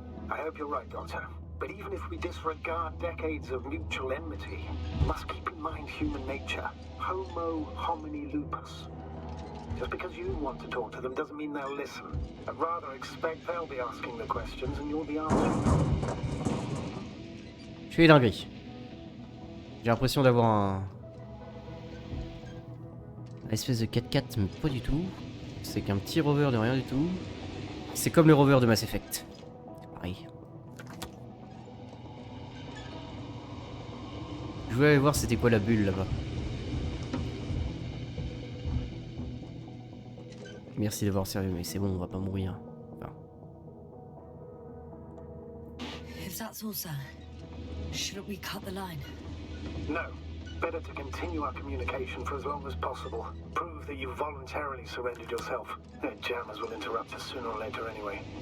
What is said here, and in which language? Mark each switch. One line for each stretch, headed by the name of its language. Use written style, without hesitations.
English: I hope you're right, Doctor. But even if we disregard decades of mutual enmity, we must keep in mind human nature.
Latin: Homo homini lupus.
English: Just because you want to talk to them doesn't mean they'll listen. I'd rather expect they'll be asking the questions and you'll be answering them.
French: Je fais dinguerie. J'ai l'impression d'avoir un espèce de 4x4, mais pas du tout. C'est qu'un petit rover de rien du tout. C'est comme le rover de Mass Effect. C'est pareil. Je voulais aller voir c'était quoi la bulle là-bas. Merci d'avoir sérieux, mais c'est bon, on va pas mourir. Enfin.
English: If that's all, sir, shouldn't we cut the line? No. Better to continue our communication for as long as possible. Prove that you voluntarily surrendered yourself. Their jammers will interrupt us sooner or later anyway.